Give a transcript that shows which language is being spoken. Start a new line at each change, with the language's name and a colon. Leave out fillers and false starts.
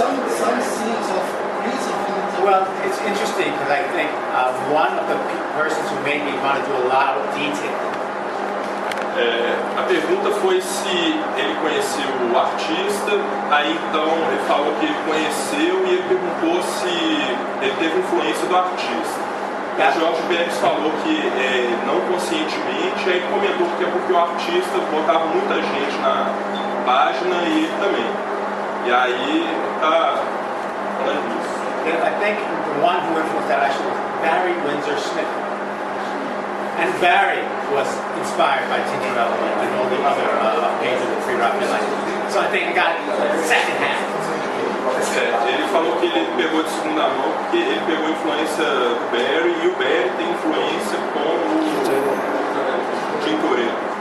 English: Some scenes of prison films. Well, it's interesting because I think one of the persons who made me want to do a lot of detail.
Portuguese: A pergunta foi se ele conheceu o artista, aí então ele falou que ele conheceu e ele perguntou se ele teve influência do artista. O Jorge Perez falou que não conscientemente, aí comentou que é porque o artista botava muita gente na página e ele também. E aí tá falando disso.
English: I think the one who influenced that actually was Barry Windsor Smith. And Barry was inspired by Tintorello and all the other painters of Free Raphaelite. So I think I got it second hand.
Portuguese: Ele falou que ele pegou de segunda mão porque ele pegou a influência do Barry e o Barry tem influência com o Tintorello.